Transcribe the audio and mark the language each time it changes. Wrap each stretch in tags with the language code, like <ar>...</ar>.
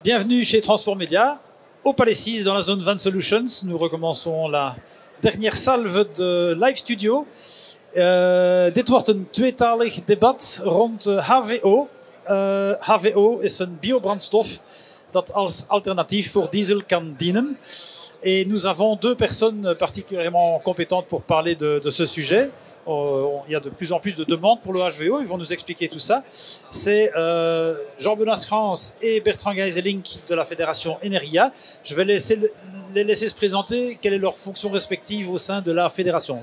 <fr>Bienvenue chez Transport Média, au Palais 6, dans la zone Van Solutions. Nous recommençons la dernière salve de live studio.</fr> <nl>Dit wordt een tweetalig debat rond HVO. HVO is een biobrandstof dat als alternatief voor diesel kan dienen.</nl> <fr>Et nous avons deux personnes particulièrement compétentes pour parler de ce sujet. Il y a de plus en plus de demandes pour le HVO. Ils vont nous expliquer tout ça. C'est Jean-Benoît Schrans et Bertrand Geiselink de la Fédération Eneria. Je vais les laisser se présenter. Quelle est leur fonction respective au sein de la Fédération?</fr>